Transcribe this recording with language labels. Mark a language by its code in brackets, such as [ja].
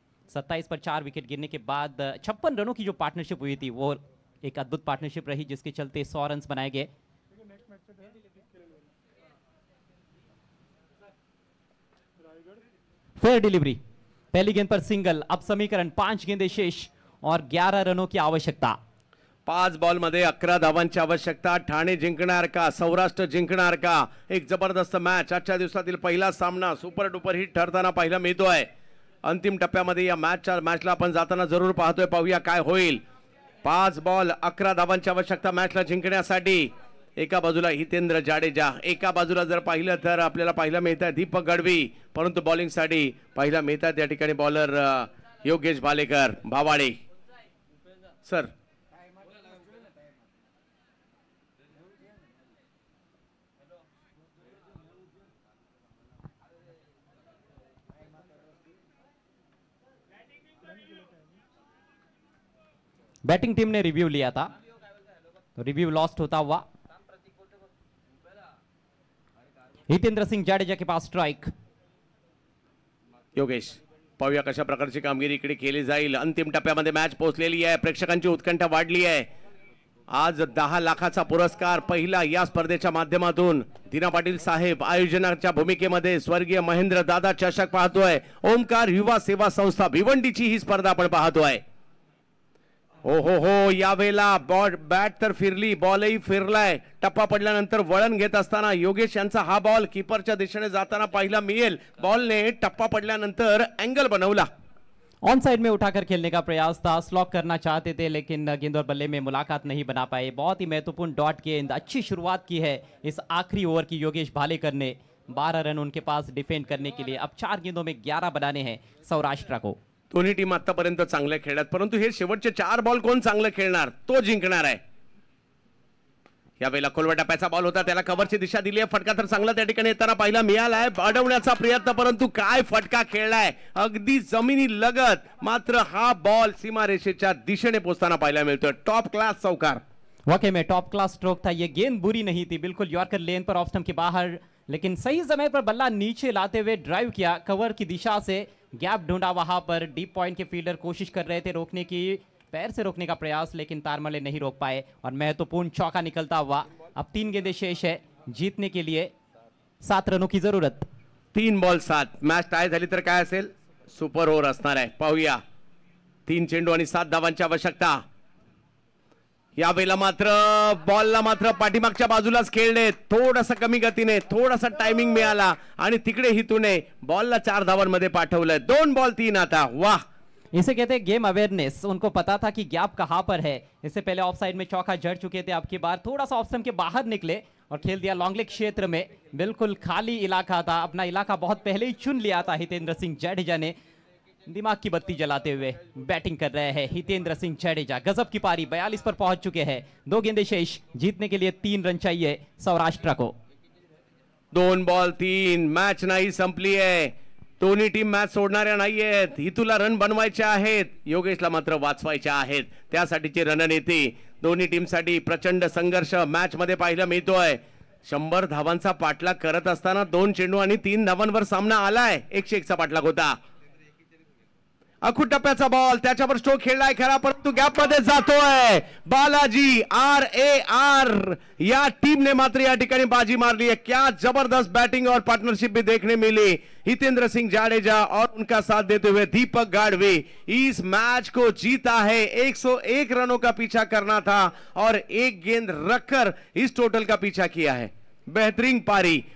[hi] 27 पर 4 विकेट गिरने के बाद 56 रनों की जो पार्टनरशिप हुई थी वो एक अद्भुत पार्टनरशिप रही जिसके चलते 100 रन बनाए गए। फेयर डिलीवरी, पहली गेंद पर सिंगल। अब समीकरण 5 गेंदें शेष और 11 रनों की आवश्यकता। [mr] 5 बॉल मध्ये 11 धावांची आवश्यकता। ठाणे जिंकणार का, सौराष्ट्र जिंकणार का? एक जबरदस्त मॅच आजच्या दिवसातील पहिला सामना सुपर डुपर हिट ठरताना पाहायला मिळतोय। अंतिम टप्प्यामध्ये या मॅचला आपण जाताना जरूर पाहतोय, पाहूया काय होईल। 5 बॉल 11 धावांची आवश्यकता मॅचला जिंकण्यासाठी। एका बाजूला हितेंद्र जाडेजा, एका बाजूला जर पाहिलं तर आपल्याला पाहायला मिळतात दीपक गडवी, परंतु बॉलिंगसाठी पाहायला मिळतात या ठिकाणी bowler Yogesh Bhalekar, भावाडे। Sir [hi] batting team ने रिव्यू लिया था तो रिव्यू लॉस्ट होता हुआ। हितेंद्र सिंह जाडेजा के पास स्ट्राइक। [mr] योगेश, पाहूया कशा प्रकारची कामगिरी इकडे केली जाईल. अंतिम टप्प्यामध्ये मॅच पोहोचलेली आहे. प्रेक्षकांची उत्कंठा वाढली आहे. आज 10 लाखाचा पुरस्कार पहिला या स्पर्धेच्या माध्यमातून दीना पाटील साहेब आयोजनाच्या भूमिकेमध्ये स्वर्गीय महेंद्र दादा चषक पाहतोय. ओमकार युवा सेवा संस्था भिवंडीची ही स्पर्धा आपण पाहतोय. हो यावेळेला बॅट तर फिरली, बॉलही फिरलाय. टप्पा पडल्यानंतर वळण घेत असताना योगेश यांचा हा बॉल कीपरच्या दिशेने जाताना पाहिला मिळेल. बॉलने टप्पा पडल्यानंतर एंगल बनवला. [hi] ऑन साइड में उठाकर खेलने का प्रयास था, स्लॉक करना चाहते थे लेकिन गेंद और बल्ले में मुलाकात नहीं बना पाए. बहुत ही महत्वपूर्ण डॉट गेंद, अच्छी शुरुआत की है इस आखिरी ओवर की योगेश भालेकर ने. 12 रन उनके पास डिफेंड करने के लिए. अब 4 गेंदों में 11 बनाने हैं सौराष्ट्र को. [mr] दोन्ही टीम आतापर्यंत चांगल्या खेळल्यात, परंतु हे शेवटचे 4 बॉल कोण चांगलं खेळणार तो जिंकणार आहे. यावेळेला खोलवा टप्प्याचा बॉल होता, त्याला कव्हरची दिशा दिली आहे. फटका तर चांगला त्या ठिकाणी येताना पाहिला मिळालाय. अडवण्याचा प्रयत्न, परंतु काय फटका खेळलाय, अगदी जमिनी लगत. मात्र हा बॉल सीमारेषेच्या दिशेने पोहोचताना पाहायला मिळतोय. टॉप क्लास चौकार. [hi] वाकई में टॉप क्लास स्ट्रोक था. ये गेंद बुरी नहीं थी, बिल्कुल यॉर्कर लेन पर ऑफ स्टंप के बाहर, लेकिन सही समय पर बल्ला नीचे लाते हुए ड्राइव किया. कवर की दिशा से गैप ढूंढा, वहां पर डीप पॉइंट के फील्डर कोशिश कर रहे थे रोकने की, पैर से रोकने का प्रयास, लेकिन तारमले नहीं रोक पाए और महत्वपूर्ण चौका निकलता हुआ. अब 3 गेंदें शेष है जीतने के लिए, 7 रनों की जरूरत. [mr] 3 बॉल 7. मॅच टाय झाली तर काय असेल, सुपर ओव्हर असणार आहे. पाहूया. 3 चेंडू आणि 7 धावांची आवश्यकता. यावेळेला मात्र बॉलला मात्र पाठीमागच्या बाजूलाच खेळले, थोडासा कमी गतीने, थोडासा टायमिंग मिळाला आणि तिकडे हितूने बॉलला 4 धावांमध्ये पाठवलंय. 2 बॉल 3 आता. वाह, [hi] इसे कहते हैं गेम अवेयरनेस. उनको पता था कि गैप कहां पर है. इससे पहले ऑफ साइड में चौका जड़ चुके थे, अब की बार थोड़ा सा ऑफ स्टंप के बाहर निकले और खेल दिया लॉन्ग लेग क्षेत्र में. बिल्कुल खाली इलाका था, अपना इलाका बहुत पहले ही चुन लिया था हितेंद्र सिंह जडेजा ने. दिमाग की बत्ती जलाते हुए बैटिंग कर रहे हैं हितेंद्र सिंह जडेजा. गजब की पारी, 42 पर पहुंच चुके हैं. 2 गेंदें शेष, जीतने के लिए 3 रन चाहिए सौराष्ट्र को. [mr] 2 बॉल 3. मॅच नाही संपली आहे. दोन्ही टीम मॅच सोडणाऱ्या नाहीयेत. हितूला रन बनवायचे आहेत, योगेशला मात्र वाचवायचे आहेत. त्यासाठीची रणनीती दोन्ही टीमसाठी प्रचंड संघर्ष मॅच मध्ये पाहायला मिळतोय. 100 धावांचा पाठलाग करत असताना 2 चेंडू आणि 3 धावांवर सामना आलाय. 101 चा पाठलाग होता. अखूट टप्प्याचा बॉल, त्याच्यावर स्ट्रोक खेळलाय खरा, परंतु गॅप मध्ये जातोय. बालाजी RAR या टीम ने मात्र या ठिकाणी बाजी मारली है. [hi] क्या जबरदस्त बैटिंग और पार्टनरशिप भी देखने मिली. हितेंद्र सिंह जाडेजा और उनका साथ देते हुए दीपक गाड़वे इस मैच को जीता है. 101 रनों का पीछा करना था और 1 गेंद रखकर इस टोटल का पीछा किया है. बेहतरीन पारी.